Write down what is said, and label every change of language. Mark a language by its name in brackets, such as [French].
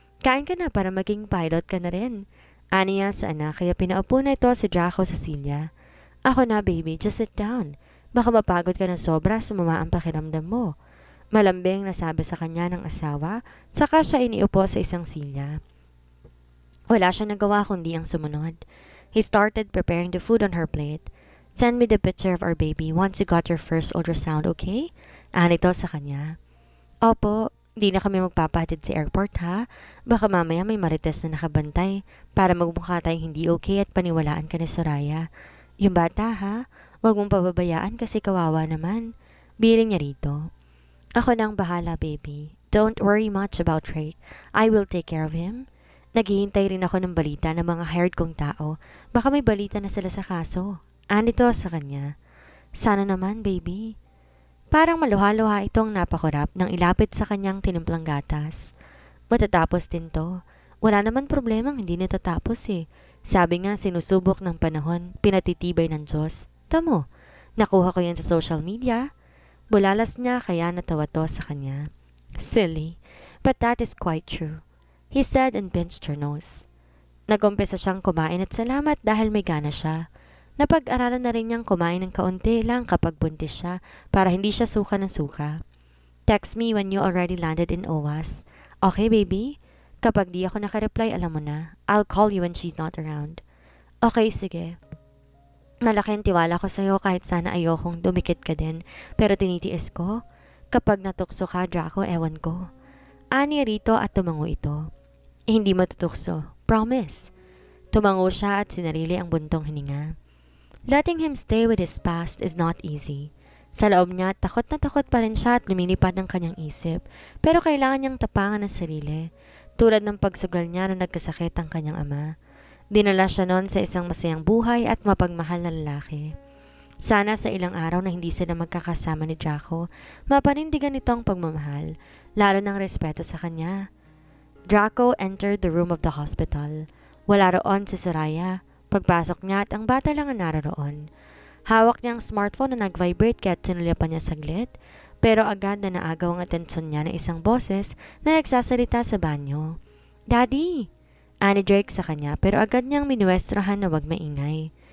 [Filipino] Kain ka na para maging pilot ka na rin. Aniya sa anak kaya pinaupo na ito si Draco sa silya. Ako na, baby. [English] Just sit down. [Filipino] Baka mapagod ka ng sobra sumama ang pakiramdam mo. Malambing na sabi sa kanya ng asawa, saka siya iniupo sa isang silya. Wala siya nagawa kundi ang sumunod. [English] He started preparing the food on her plate. Send me the picture of our baby once you got your first ultrasound, okay? [Filipino] Anito sa kanya. Opo, di na kami magpapahatid sa airport ha. Baka mamaya may marites na nakabantay para magmukha tayong hindi okay at paniwalaan ka ni Soraya. Yung bata ha? Huwag mong pababayaan kasi kawawa naman. Biling niya rito. Ako nang bahala, baby. [English] Don't worry much about Drake. I will take care of him. [Filipino] Naghihintay rin ako ng balita ng mga hired kong tao. Baka may balita na sila sa kaso. Anito sa kanya. Sana naman, baby. Parang maluha-luha itong napakurap nang ilapit sa kanyang tinimplang gatas. Matatapos din to. Wala naman problemang hindi natatapos eh. Sabi nga sinusubok ng panahon, pinatitibay ng Diyos. Tamo, nakuha ko yan sa social media. Bulalas niya kaya natawa to sa kanya. [English] Silly, but that is quite true, he said and pinched her nose. [Filipino] Nagumpisa siyang kumain at salamat dahil may gana siya. Napag-aralan na rin niyang kumain ng kaunti lang kapag buntis siya para hindi siya suka ng suka. [English] Text me when you already landed in OWAS. Okay, baby? [Filipino] Kapag di ako nakareply, alam mo na. [English] I'll call you when she's not around. [Filipino] Okay, sige. Malaking tiwala ko sa'yo kahit sana ayokong dumikit ka din. Pero tinitiis ko. Kapag natukso ka, Draco, ewan ko. Ani rito at tumango ito. Hindi matutukso. Promise. Tumango siya at sinarili ang buntong hininga. [English] Letting him stay with his past is not easy. [Filipino] Sa loob niya, takot na takot pa rin siya at lumilipad ng kanyang isip. Pero kailangan niyang tapangan ang sarili. Tulad ng pagsugal niya nung nagkasakit ang kanyang ama. Dinala siya noon sa isang masayang buhay at mapagmahal na lalaki. Sana sa ilang araw na hindi sila magkakasama ni Draco, mapanindigan nito ang pagmamahal, lalo ng respeto sa kanya. [English] Draco entered the room of the hospital. [Filipino] Wala roon si Soraya. Pagpasok niya at ang bata lang ang naroon. Hawak niya ang smartphone na nag-vibrate kaya't sinulyapan niya saglit, pero agad na naagaw ang atensyon niya ng isang boses na nagsasalita sa banyo. Daddy! Ani Drake sa kanya pero agad niyang minuwestrahan na wag maingay.